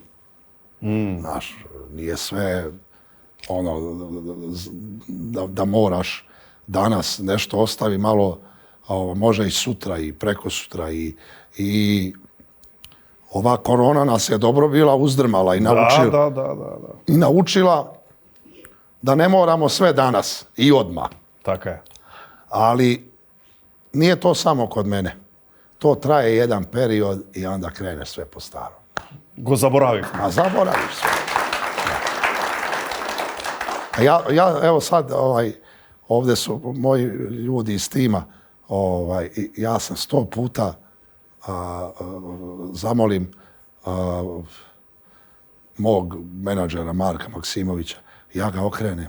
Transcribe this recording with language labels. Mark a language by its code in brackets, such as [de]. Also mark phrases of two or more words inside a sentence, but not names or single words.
[sr] Znaš, nije sve da moraš danas nešto ostavi malo, može i sutra i prekosutra i ova korona nas je dobro bila uzdrmala i naučila. I naučila da ne moramo sve danas i odmah. [mk] Така е. [sr] Ali nije to samo kod mene. To traje jedan period i onda krene sve po starom. [mk] Го заборавив. [sr] A zaboraviš sve. Ja evo sad, ovdje su moji ljudi iz tima, ja sam 100 puta zamolim mog menadžera Marka Maksimovića, ja ga okrenem.